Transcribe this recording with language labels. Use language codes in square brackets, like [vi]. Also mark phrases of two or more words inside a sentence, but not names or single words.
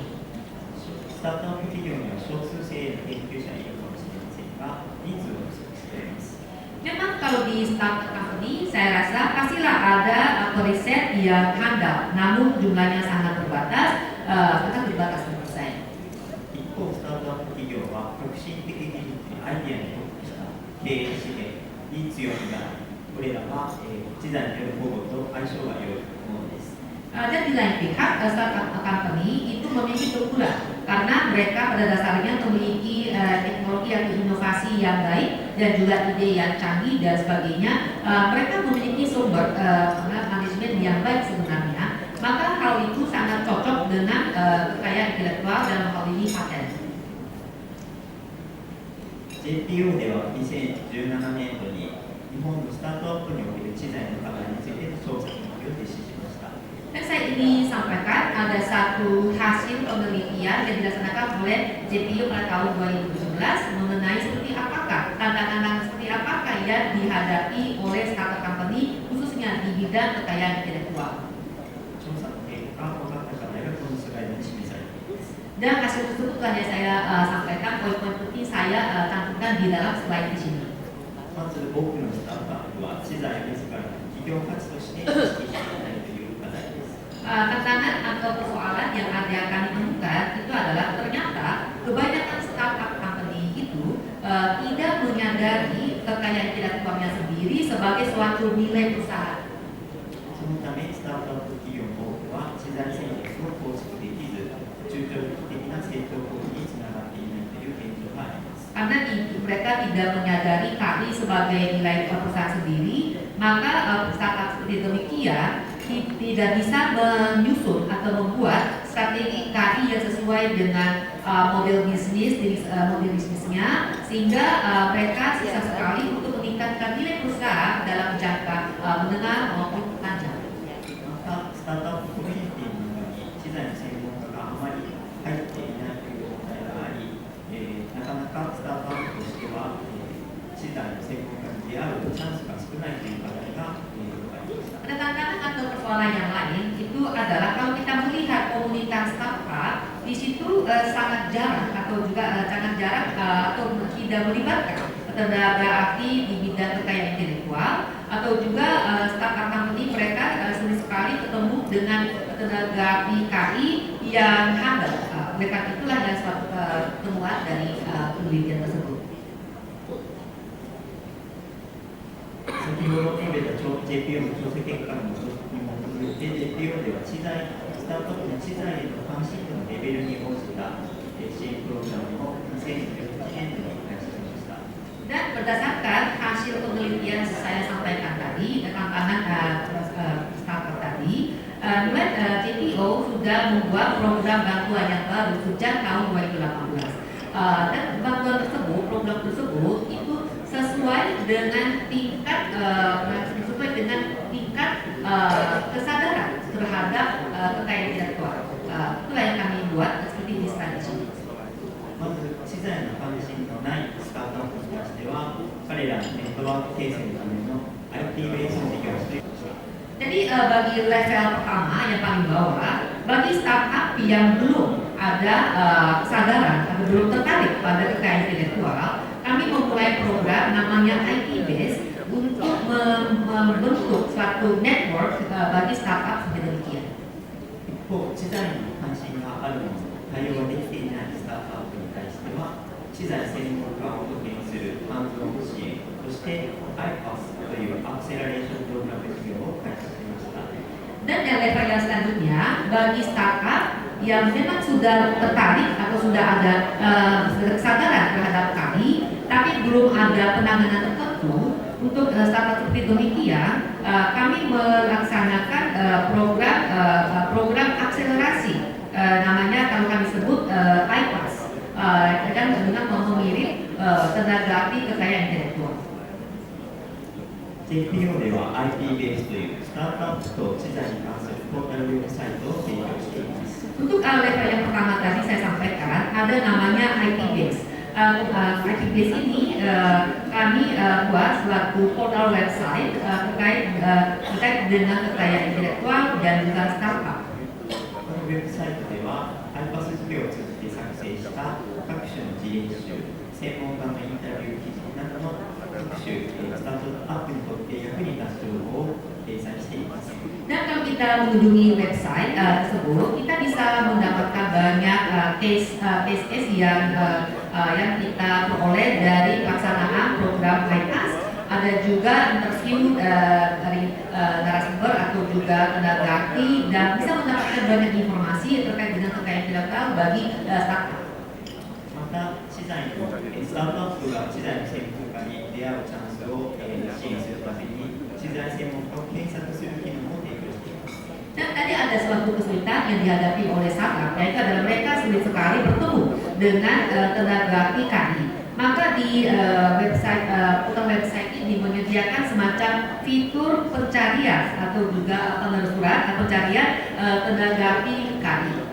[ja] スタートアップ企業には少数精鋭の研究者がいるかもしれませんが、人数は不足しています。 [id] Memang kalau di [en] startup company [id] saya rasa pastilah ada periset yang handal, namun jumlahnya sangat terbatas, sangat terbatas menurut saya. [ja] 一方、スタートアップ企業は革新的技術やアイデアに特化した経営資源に強みがあり、これらは知財による保護と相性が良いものです。 [id] Dan di lain pihak, [en] startup company [id] itu memiliki keunggulan karena mereka pada dasarnya memiliki teknologi atau inovasi yang baik dan juga ide yang canggih dan sebagainya. Mereka memiliki sumber manajemen yang baik sebenarnya. Maka hal itu sangat cocok dengan kekayaan intelektual dalam hal ini paten. [ja] JPO では2017年度に日本のスタートアップにおける知財の課題についての調査研究を実施しました。 [id] Dan saya ingin sampaikan ada satu hasil penelitian yang dilaksanakan oleh JPO pada tahun 2017 mengenai seperti apakah tantangan seperti apakah yang dihadapi oleh [en] startup company [id] khususnya di bidang kekayaan intelektual. [ja] 調査の結果、分かった課題がこのスライドに示されています。 [id] Dan hasil tersebut telah saya sampaikan poin-poin penting saya cantumkan di dalam slide di sini. [ja] まず多くのスタートアップは知財を自らの企業価値として意識していないという課題です。 [id] Tantangan atau persoalan yang ada kami temukan itu adalah ternyata kebanyakan [en] startup company [id] itu tidak menyadari kekayaan intelektualnya sendiri sebagai suatu nilai perusahaan. [ja] そのため、スタートアップ企業の多くは知財戦略を構築できず、中長期的な成長行為につながっていないという現状があります。 [id] Karena mereka tidak menyadari KI sebagai nilai perusahaan sendiri, maka startup seperti demikian tidak bisa menyusun atau membuat strategi KI yang sesuai dengan model bisnisnya, sehingga mereka susah sekali untuk meningkatkan nilai perusahaan dalam jangka menengah maupun panjang. [ja] また、スタートアップコミュニティの中に知財の専門家があまり入っていないという問題があり、なかなかスタートアップとしては、知財の専門家に出会うチャンスが少ないという課題がありました。 [id] Ada tantangan atau persoalan yang lain itu adalah kalau kita melihat komunitas startup di situ sangat jarang atau juga sangat jarang atau tidak melibatkan tenaga ahli di bidang kekayaan intelektual atau juga [en] startup company [id] mereka sulit sekali ketemu dengan tenaga ahli KI yang handal. Oleh karena itulah yang suatu temuan dari penelitian tersebut. [ja] 先ほど述べた JPO の調査結果に基づいて JPO ではスタートアップの知財への関心度のレベルに応じた支援プログラムを2018年度に開始しました。 [id] Dan berdasarkan hasil penelitian yang saya sampaikan tadi, tantangan startup tadi, JPO sudah membuat program bantuan yang baru sejak tahun 2018. Dan bantuan tersebut, program tersebut itu sesuai dengan tingkat kesadaran terhadap kekayaan intelektual. Itulah yang kami buat seperti di slide di sini. [ja] まず、知財の関心のないスタートアップに対しては、彼らのネットワーク形成のための IT ベースの事業をしていました。 [id] Jadi bagi level pertama yang paling bawah, bagi startup yang belum ada kesadaran atau belum tertarik pada kekayaan intelektual, kami memulai program namanya IT Base untuk membentuk suatu network bagi startup seperti demikian. [ja] 一方、知財に関心があるもの、対応ができていないスタートアップに対しては、知知財専門家を派遣するハンズオン支援、そして IPAS というアクセラレーションプログラム事業を開始しました。 [id] Dan level yang selanjutnya bagi startup yang memang sudah tertarik atau sudah ada kesadaran terhadap kami, tapi belum ada penanganan tertentu untuk startup seperti demikian, kami melaksanakan program akselerasi, namanya kalau kami sebut IPAS, dan dengan mengirim tenaga ahli kekayaan intelektual. [ja] JPO では IP ベースというスタートアップと知財に関するポータルウェブサイトを提供しています。 [id] Untuk level yang pertama tadi saya sampaikan ada namanya IP Base. IP Base ini kami buat selaku [en] portal website [id] terkait dengan kekayaan intelektual dan juga startup. [ja] このウェブサイトでは IPAS 事業を通じて作成した各種の事例集、専門家のインタビュー記事などの各種スタートアップにとって役に立つ情報を掲載しています。 [id] Dan kalau kita mengunjungi website tersebut, kita bisa mendapatkan banyak case yang kita peroleh dari pelaksanaan program IPAS. Ada juga interview dari narasumber atau juga tenaga ahli dan bisa mendapatkan banyak informasi terkait dengan kekayaan intelektual bagi startup. [ja] また、知財のスタートアップが知財の専門家に出会うチャンスを支援するために、知財専門家を検索する機能も提供しています。 [id] Dan tadi ada suatu kesulitan yang dihadapi oleh startup, yaitu adalah mereka sulit sekali bertemu dengan tenaga ahli KI. Maka di [en] portal website [id] ini menyediakan semacam fitur pencarian atau juga penelusuran pencarian tenaga ahli KI.